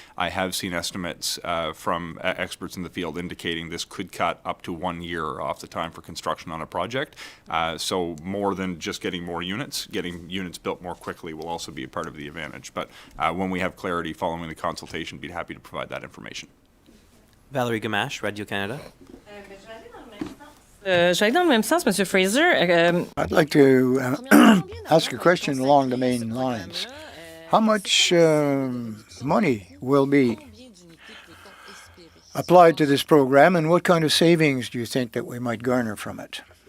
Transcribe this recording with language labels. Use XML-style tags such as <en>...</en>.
<en>I have seen estimates from experts in the field indicating this could cut up to 1 year off the time for construction on a project. So more than just getting more units, getting units built more quickly will also be a part of the advantage. But when we have clarity following the consultation, we'd be happy to provide that information. Valerie Gamache, Radio-Canada.</en> <fr>J'allais dans le même sens, Monsieur Fraser.</fr> <en>I'd like to ask a question along the main lines. How much money will be applied to this program, and what kind of savings do you think that we might garner from it?</en>